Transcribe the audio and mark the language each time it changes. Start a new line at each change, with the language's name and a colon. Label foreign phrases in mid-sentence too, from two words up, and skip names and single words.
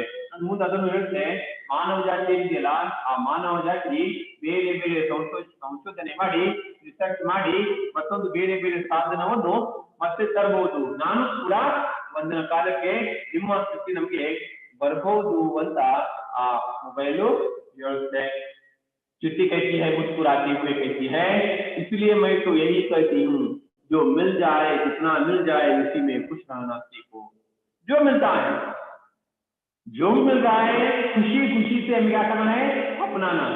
Kannada: ಮುಂದೆ ಅದನ್ನು ಹೇಳುತ್ತೆ, ಮಾನವ ಜಾತಿ ಇದೆಯಲ್ಲ ಆ ಮಾನವ ಜಾತಿ ಬೇರೆ ಬೇರೆ ಸಂಶೋಧನೆ ಮಾಡಿ ರಿಸರ್ಚ್ ಮಾಡಿ ಮತ್ತೊಂದು ಬೇರೆ ಬೇರೆ ಸಾಧನವನ್ನು ಮತ್ತೆ ತರಬಹುದು, ನಾನು ಕೂಡ ಒಂದಿನ ಕಾಲಕ್ಕೆ ನಿಮ್ಮ ಸ್ಥಿತಿ ನಮ್ಗೆ ಬರಬಹುದು ಅಂತ ಆ ಮೊಬೈಲು ಹೇಳುತ್ತೆ।
Hindi: चिट्ठी कैसी है मुस्कुराते हुए कहती है, इसलिए मैं तो यही कहती हूँ जो मिल जाए जितना मिल जाए उसी में खुश रहना सीखो। जो मिलता है जो मिल रहा है खुशी खुशी से हमें क्या करना है, अपनाना है।